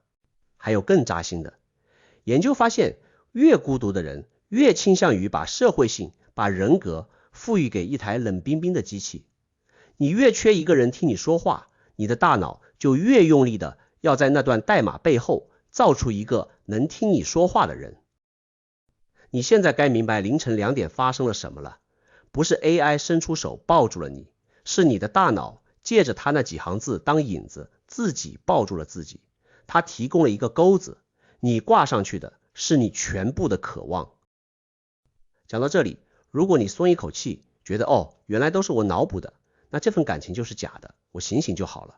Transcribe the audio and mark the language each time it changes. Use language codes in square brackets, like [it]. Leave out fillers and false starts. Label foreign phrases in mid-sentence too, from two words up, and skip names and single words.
[zh] 還有更扎心的，研究發現，越孤獨的人越傾向於把社會性、把人格賦予給一台冷冰冰的機器。你越缺一個人聽你說話，你的大腦就越用力的要在那段代碼背後造出一個能聽你說話的人。你現在該明白凌晨2點發生了什麼了，不是 AI 伸出手抱住了你，是你的大腦借着他那幾行字當引子，自己抱住了自己。他提供了一個鈎子，你掛上去的是你全部的渴望。講到這裡，如果你鬆一口氣，覺得原來都是我腦補的，那這份感情就是假的，我醒醒就好了。